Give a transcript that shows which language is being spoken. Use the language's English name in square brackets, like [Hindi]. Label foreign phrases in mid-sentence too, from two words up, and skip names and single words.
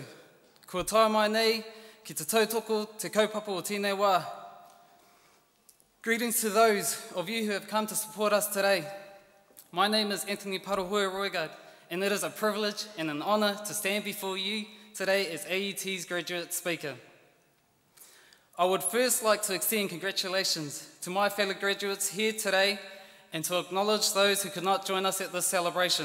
[Māori] Kua tae mai nei, ki te tautoko, te kaupapa o tēnei wā. [English] Greetings to those of you who have come to support us today. My name is Anthony Parahoe Roygard, and it is a privilege and an honour to stand before you today as AUT's graduate speaker. I would first like to extend congratulations to my fellow graduates here today and to acknowledge those who could not join us at this celebration.